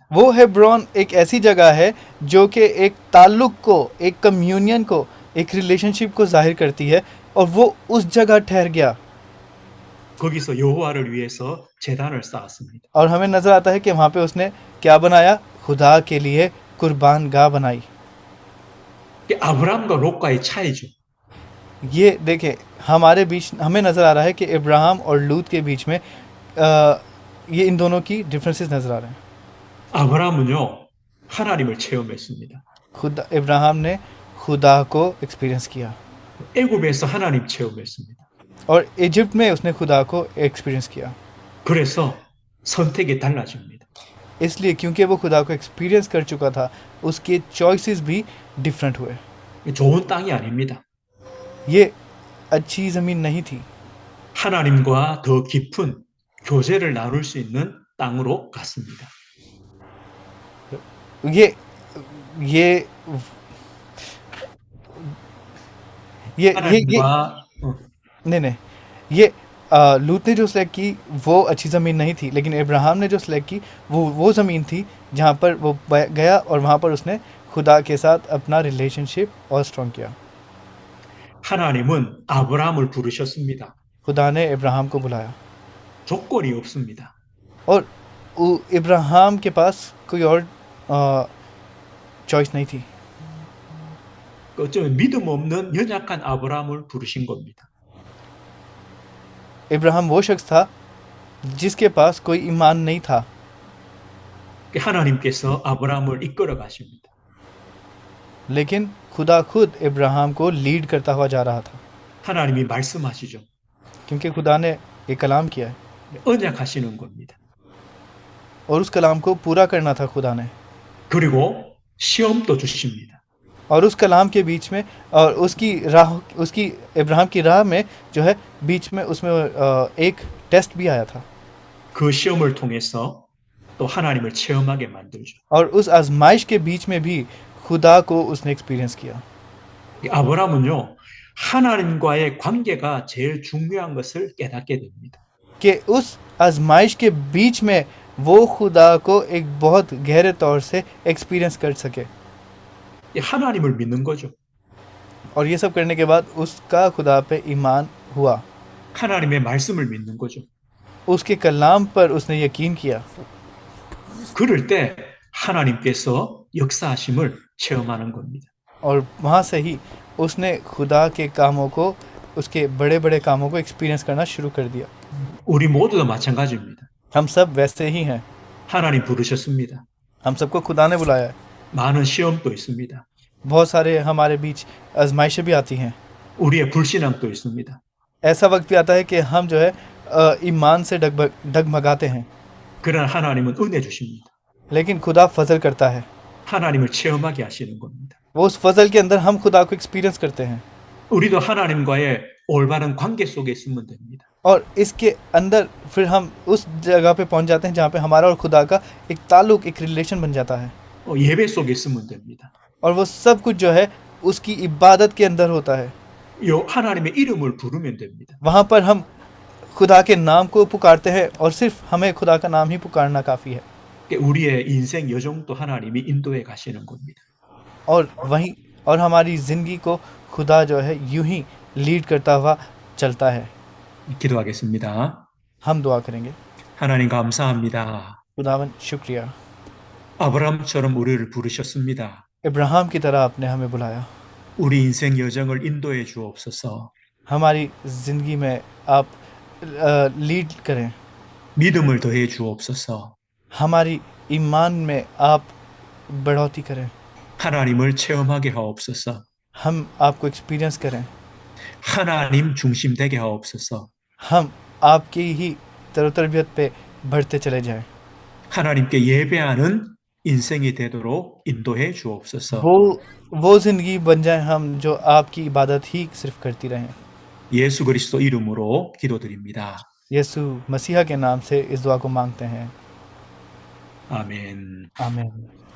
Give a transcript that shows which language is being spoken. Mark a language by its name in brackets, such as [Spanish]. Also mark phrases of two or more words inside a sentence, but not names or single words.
[Hindi] वो हेब्रोन एक ऐसी जगह है जो कि एक ताल्लुक को, एक कम्युनियन को, एक रिलेशनशिप को जाहिर करती है, और वो उस जगह ठहर गया। [Korean] 거기서 여호와를 위해서 제단을 쌓았습니다. [Hindi] और हमें नज़र आता है कि वहाँ पे उसने क्या बनाया? खुदा के लिए कुर्बान गाह बनाई। [Korean] 아브라함과 롯과의 차이죠. [Hindi] ये देखें, हमारे बीच हमें नज़र आ रहा है कि इब्राहिम और लूत के बीच में ये इन दोनों की डिफरेंसेस नज़र आ रहे हैं। [Korean] 아브라함은요, 하나님을 체험했습니다. [Hindi] खुदा इब्राहिम ने खुदा को एक्सपीरियंस किया, [Korean] 애굽에서 하나님 체험했습니다. [Hindi] और इजिप्ट में उसने खुदा को एक्सपीरियंस किया। [Korean] 그래서 선택이 달라집니다. [Hindi] इसलिए क्योंकि वो खुदा को एक्सपीरियंस कर चुका था, उसके चॉइसेस भी डिफरेंट हुए। [Korean] 좋은 땅이 아닙니다. [Hindi] ये अच्छी ज़मीन नहीं थी। [Korean] 하나님과 더 깊은 교제를 나눌 수 있는 땅으로 갔습니다. [Hindi] ये ये ये [Korean] 하나님과 [Hindi] नहीं, ये लूत ने जो सिलेक्ट की वो अच्छी ज़मीन नहीं थी, लेकिन इब्राहिम ने जो सिलेक्ट की वो ज़मीन थी जहाँ पर वो गया और वहाँ पर उसने खुदा के साथ अपना रिलेशनशिप और स्ट्रॉन्ग किया। [Korean] 하나님은 아브라함을 부르셨습니다. [Hindi] खुदा ने इब्राहिम को बुलाया, [Korean] 조건이 없습니다. [Hindi] और इब्राहिम के पास कोई और चॉइस नहीं थी। [Korean] 어쩌면 믿음 없는 연약한 아브라함을 부르신 겁니다. [Hindi] इब्राहिम वो शख्स था जिसके पास कोई ईमान नहीं था, [Korean] 하나님께서 아브라함을 이끌어 가십니다. [Hindi] लेकिन खुदा खुद इब्राहिम को लीड करता हुआ जा रहा था, [Korean] 하나님이 말씀하시죠. [Hindi] क्योंकि खुदा ने एक कलाम किया है [Korean] 언약하시는 겁니다. [Hindi] और उस कलाम को पूरा करना था खुदा ने। [Korean] 그리고 시험도 주십니다. [Hindi] और उस कलाम के बीच में और उसकी इब्राहिम की राह में जो है बीच में उसमें एक टेस्ट भी आया था, [Korean] 그 시험을 통해서 또 하나님을 체험하게 만들죠. [Hindi] और उस आजमाइश के बीच में भी खुदा को उसने एक्सपीरियंस किया। [Korean] 아브라함은요, 하나님과의 관계가 제일 중요한 것을 깨닫게 됩니다. [Hindi] कि उस आजमाइश के बीच में वो खुदा को एक बहुत गहरे तौर से एक्सपीरियंस कर सके। [Korean] 하나님을 믿는 거죠. [Hindi] और ये सब करने के बाद उसका खुदा पे ईमान हुआ, [Korean] 하나님의 말씀을 믿는 거죠. [Hindi] उसके कलाम पर उसने यकीन किया। [Korean] 그럴 때 하나님께서 역사하심을 체험하는 겁니다. [Hindi] और वहाँ से ही उसने खुदा के कामों को, उसके बड़े बड़े कामों को एक्सपीरियंस करना शुरू कर दिया। [Korean] 우리 मो두도 마찬가지입니다. [Hindi] हम सब वैसे ही हैं। [Korean] 하나님 부르셨습니다. [Hindi] हम सबको खुदा ने बुलाया है। [Korean] 많은 시험도 있습니다. [Hindi] बहुत सारे हमारे बीच आजमाइशें भी आती हैं। [Korean] 우리의 불신앙도 있습니다. [Hindi] ऐसा वक्त भी आता है कि हम जो है ईमान से डगमगाते हैं, [Korean] 그러나 하나님은 은혜 주십니다. [Hindi] लेकिन खुदा फजल करता है। [Korean] 하나님을 체험하게 하시는 겁니다. [Hindi] वो उस फजल के अंदर हम खुदा को एक्सपीरियंस करते हैं। [Korean] 우리도 하나님과의 올바른 관계 속에 있으면 됩니다. [Hindi] और इसके अंदर फिर हम उस जगह पे पहुंच जाते हैं जहाँ पे हमारा और खुदा का एक ताल्लुक, एक रिलेशन बन जाता है। [Korean] 예배 속에 있으면 됩니다. [Hindi] और वो सब कुछ जो है उसकी इबादत के अंदर होता है। [Korean] 하나님의 이름을 부르면 됩니다. [Hindi] वहाँ पर हम खुदा के नाम को पुकारते हैं और सिर्फ हमें खुदा का नाम ही पुकारना काफ़ी है। [Korean] 우리의 인생 여정도 하나님이 인도해 가시는 겁니다. [Hindi] और हमारी ज़िंदगी को खुदा जो है यूं ही लीड करता हुआ चलता है। [Korean] 기도하겠습니다. [Hindi] हम दुआ करेंगे। [Korean] 하나님 감사합니다. [Hindi] खुदावन शुक्रिया, [Korean] 아브라함처럼 우리를 부르셨습니다. [Hindi] इब्राहिम की तरह आपने हमें बुलाया। [Korean] 우리 인생 여정을 인도해 주옵소서. [Hindi] हमारी ज़िंदगी में आप लीड करें। [Korean] 믿음을 더해 주옵소서. [Hindi] हमारी ईमान में आप बढ़ोतरी करें। [Korean] 하나님을 체험하게 하옵소서. [Hindi] हम आपको एक्सपीरियंस करें। [Korean] 하나님 중심 되게 하옵소서. [Hindi] हम आपकी ही तरबियत पे बढ़ते चले जाएं। [Korean] 하나님께 예배하는 인생이 되도록 인도해 주옵소서. [Hindi] वो ज़िंदगी बन जाए हम जो आपकी इबादत ही सिर्फ करती रहें। [Korean] 예수 그리스도 이름으로 기도드립니다. [Hindi] यीशु मसीहा के नाम से इस दुआ को मांगते हैं। [Korean] 아멘. [Hindi] आमीन।